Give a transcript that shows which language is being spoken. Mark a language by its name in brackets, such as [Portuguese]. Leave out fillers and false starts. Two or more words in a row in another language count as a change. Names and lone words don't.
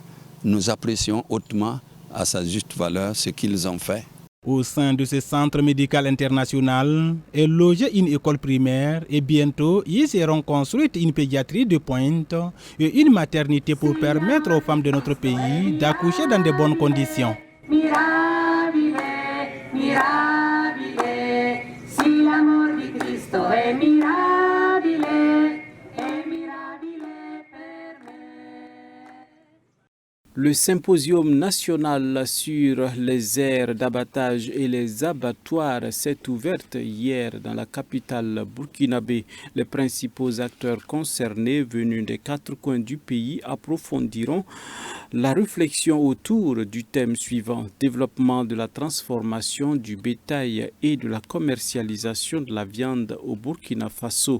[French] Nous apprécions hautement à sa juste valeur ce qu'ils ont fait. Au sein de ce centre médical international est logée une école primaire et bientôt ils seront construites une pédiatrie de pointe et une maternité pour permettre aux femmes de notre pays d'accoucher dans de bonnes conditions. [Italian] Mirabile, mirabile, si l'amor di Cristo è mirabile, è mirabile per me. [French] Le symposium national sur les aires d'abattage et les abattoirs s'est ouvert hier dans la capitale burkinabé. Les principaux acteurs concernés venus des 4 coins du pays approfondiront la réflexion autour du thème suivant: développement de la transformation du bétail et de la commercialisation de la viande au Burkina Faso.